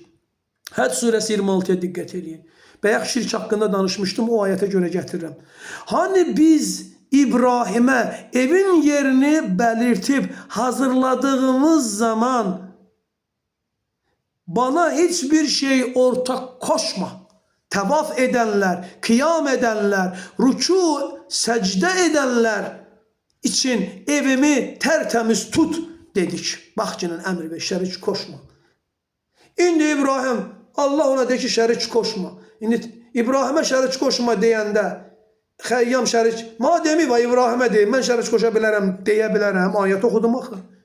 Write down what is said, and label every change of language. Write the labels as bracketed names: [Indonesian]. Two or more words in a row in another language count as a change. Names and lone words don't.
[Turkish] Həd suresi 26'ya dikkat edin. Bayaq şirk hakkında danışmıştım, o ayete göre getiririm. Hani biz İbrahim'e evin yerini belirtip hazırladığımız zaman bana hiçbir şey ortak koşma [Azerbaijani] təvaf edənlər, qiyam edənlər, ruku, səcdə edənlər [Turkish] için evimi tərtəmiz tut dedik. [Azerbaijani] Bax günün əmri və şərik qoşma. İndi İbrahim, Allah ona deyir ki, şərik qoşma. İndi İbrahimə şərik qoşma deyəndə, Xəyyam şərik, mademi var İbrahimə deyir, mən şərik qoşa bilərəm, deyə bilərəm, ayət oxudum axı.